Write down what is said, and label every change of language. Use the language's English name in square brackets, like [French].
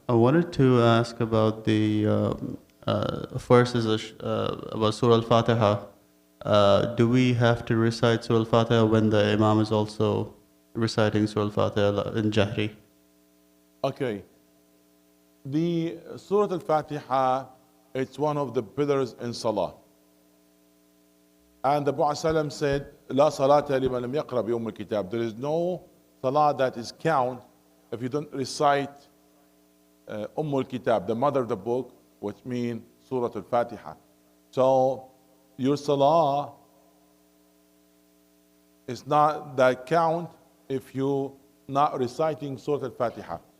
[English] I wanted to ask about the first is about Surah Al-Fatiha. Do we have to recite Surah Al-Fatiha when the Imam is also reciting Surah Al-Fatiha in Jahri? Okay. The Surah Al-Fatiha, it's one of the pillars in Salah. And the Prophet said, [Arabic] لا صلاة لمن لم يقرأ بأم الكتاب. [English] There is no Salah that is count if you don't recite al-Kitab, the mother of the book, which means Surah Al-Fatiha. So your Salah is not that count if you not reciting Surah Al-Fatiha.